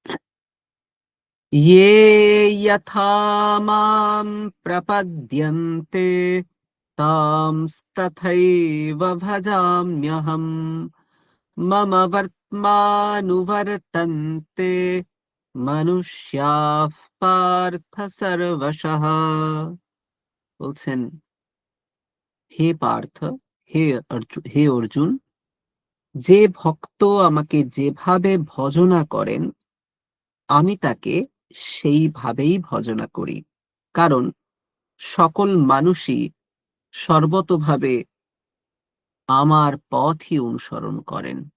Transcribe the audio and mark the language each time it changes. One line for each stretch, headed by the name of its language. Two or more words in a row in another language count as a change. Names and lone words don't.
Sanskrit: ये यथा मां प्रपद्यन्ते तांस्तथैव भजाम्यहम् मम वर्त्मानुवर्तन्ते मनुष्याः पार्थ सर्वशः।
Bangla: বলছেন, হে পার্থ, হে অর্জুন, যে ভক্ত আমাকে যেভাবে ভজনা করেন আমি তাকে সেইভাবেই ভজনা করি, কারণ সকল মানুষই সর্বতোভাবে আমার পথই অনুসরণ করেন।